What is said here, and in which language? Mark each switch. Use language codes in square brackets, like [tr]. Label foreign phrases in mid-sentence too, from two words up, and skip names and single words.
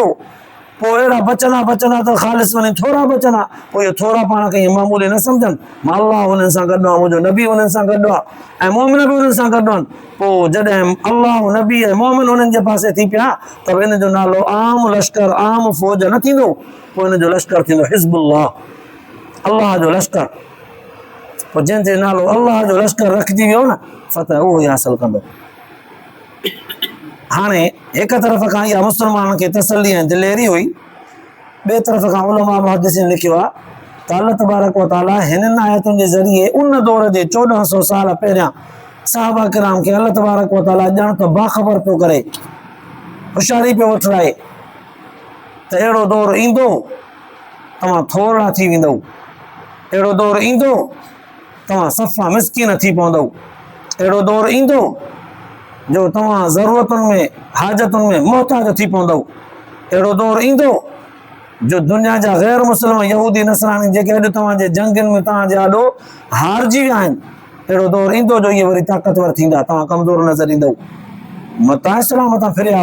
[sd] पोइ अहिड़ा बचंदा त ख़ालिस वञी थोरा बचंदा पोइ इहो थोरा पाण खे ईअं मामूली न सम्झनि मां अल्लाह हुननि सां गॾु आहे मुंहिंजो नबी हुननि सां गॾु आहे ऐं मोमिन बि हुननि सां गॾु आहिनि पोइ जॾहिं अल्लाह नबी ऐं मोमिन हुननि जे पासे थी पिया त हिन जो नालो आम लश्कर आम फ़ौज न थींदो पोइ हिन जो लश्कर थींदो हिज़्बुल्लाह अल्लाह जो लश्कर पोइ जंहिंजे नालो अल्लाह जो लश्कर रखिजी वियो न फतह उहो ई हासिल कंदो हाणे हिक तरफ़ खां इहा मुस्लमाननि खे तसली ऐं दिलेरी हुई ॿिए तरफ़ खां उलमा मुहद्दिसीन लिखियो आहे त [ar] الله تبارك وتعالى [sd] हिननि आयतुनि जे ज़रिए उन दौर जे 1400 साल पहिरियां सहाबा किराम खे [ar] الله تبارك وتعالى [sd] ॼण त बाख़बर पियो करे होशियारी पियो वठराए त अहिड़ो दौरु ईंदो तव्हां थोरा थी वेंदव अहिड़ो दौरु ईंदो तव्हां सफ़ा मिसकीन थी पवंदव अहिड़ो दौरु ईंदो जो तव्हां ज़रूरतुनि में हाजतुनि में मोहताज थी पवंदव अहिड़ो दौरु ईंदो जो दुनिया जा ग़ैर मुस्लिम यहूदी नसरानी जेके अॼु तव्हांजे जंगियुनि में तव्हांजे आॾो हारजी विया आहिनि अहिड़ो दौरु ईंदो जो इहे वरी ताक़तवर थींदा तव्हां कमज़ोर नज़र ईंदव मतां इस्लाम तां फिरिया